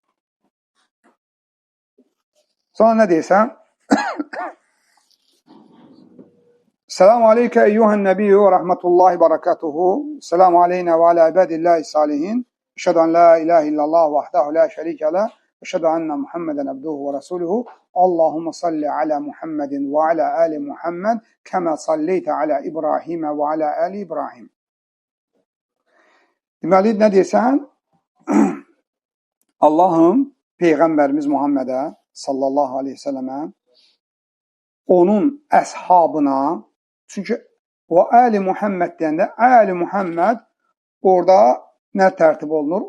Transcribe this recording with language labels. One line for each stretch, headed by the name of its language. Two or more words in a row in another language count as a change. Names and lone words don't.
Azerbaijani: Sonra nə deyirsən?
Arabic: سلام عليك أيها النبي ورحمة الله بركاته. سلام علينا وعلى عباد الله صالحين أشهد أن لا إله إلا الله وحده لا شريك له. أشهد أن محمدا عبده ورسوله اللهم صل على محمد وعلى آل محمد كما صليت على إبراهيم وعلى آل إبراهيم.
Azerbaijani: Deməli, nə deyirsən? Allahım Peyğəmbərimiz Muhammedə
Arabic: صلى الله عليه وسلم
Azerbaijani: onun əshabına, çünki o
Arabic: آل محمد
Azerbaijani: deyəndə,
Arabic: آل محمد
Azerbaijani: orada nə tərtib olunur?